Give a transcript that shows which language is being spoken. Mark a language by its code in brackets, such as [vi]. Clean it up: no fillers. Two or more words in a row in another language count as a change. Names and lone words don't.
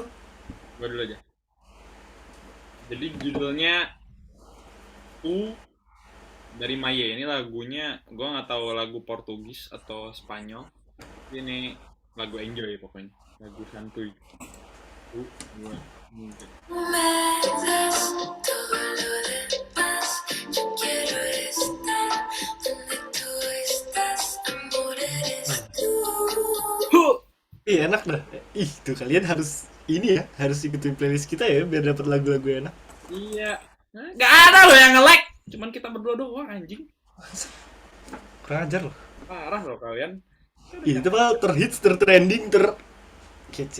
[id] Gue dulu aja. Jadi judulnya U dari Maye. Ini lagunya, gue nggak tahu lagu Portugis atau Spanyol. Ini lagu enjoy pokoknya. Lagu santuy. U, gue. [es] No me des todo lo demás. Yo quiero estar donde tú estás. Amor, eres tú. Huh! [id] Ih, enak dah. Ih, tuh kalian harus ini ya, harus ikutin playlist kita ya biar dapat lagu-lagu enak. Iya. Hah? Nggak ada loh yang nge-like. Cuman kita berdua doang anjing. Kurang ajar loh. Parah loh kalian. Ih, itu mah terhits, tertrending, ter kece.